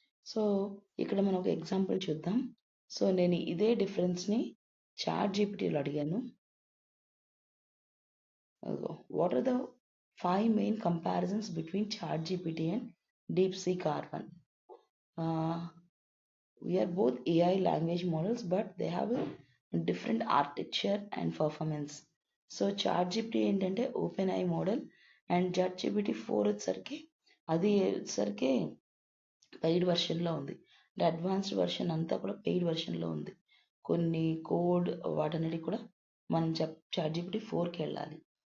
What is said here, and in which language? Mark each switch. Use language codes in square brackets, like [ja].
[te] So ఇక్కడ మనం ఒక ఎగ్జాంపుల్ చూద్దాం. సో నేను ఇదే డిఫరెన్స్ని చాట్ జీపీటీలో అడిగాను. [en] What are the 5 main comparisons between ChatGPT and DeepSeek R1? We are both AI language models, but they have a different architecture and performance. [te] So chat GPT ఏంటంటే open I model and chat GPT 4 వచ్చేసరికి అది వచ్చేసరికి paid వర్షన్లో ఉంది. అంటే advanced version అంతా కూడా paid వర్షన్లో ఉంది. కొన్ని కోడ్ వాటన్నిటి కూడా మనం చాట్ జీపీటీ 4కి వెళ్ళాలి.